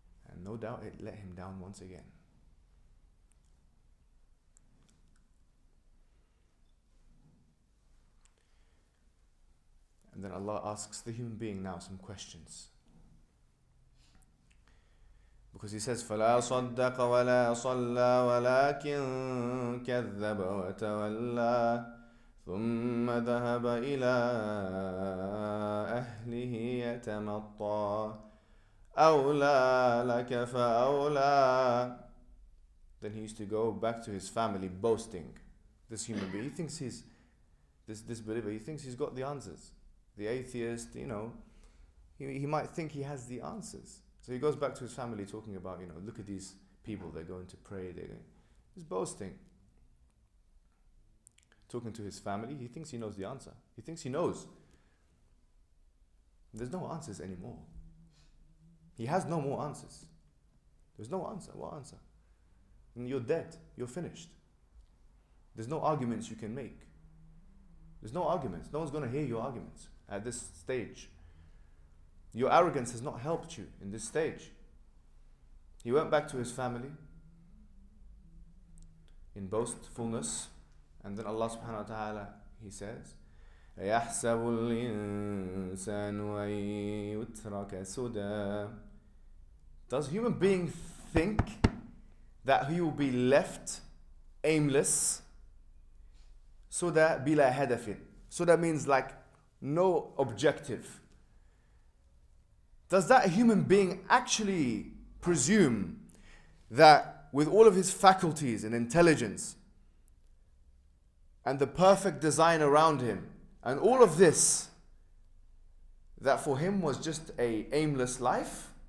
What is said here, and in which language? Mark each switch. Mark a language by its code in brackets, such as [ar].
[en] And no doubt it let him down once again. And then Allah asks the human being now some questions. Because He says, [ar] فَلَا صَدَّقَ وَلَا صَلَّى وَلَكِنْ كَذَّبَ وَتَوَلَّى ثُمَّ ذَهَبَ إِلَىٰ أَهْلِهِ يَتَمَطَّى أَوْلَى لَكَ فَأَوْلَى. [en] Then he used to go back to his family boasting. This human being, he thinks he's, this believer, he thinks he's got the answers. The atheist, he might think he has the answers. So he goes back to his family talking about, look at these people, they're going to pray, he's boasting. Talking to his family, he thinks he knows the answer. He thinks he knows. There's no answers anymore. He has no more answers. There's no answer. What answer? And you're dead. You're finished. There's no arguments you can make. There's no arguments. No one's going to hear your arguments at this stage. Your arrogance has not helped you in this stage. He went back to his family in boastfulness, and then Allah subhanahu wa ta'ala, He says, [ar] أيحسب الإنسان أن يترك سدى. [en] Does human being think that he will be left aimless? [ar] Suda bila hadafin. [en] Suda means like no objective. Does that human being actually presume that with all of his faculties and intelligence and the perfect design around him and all of this, that for him was just a aimless life?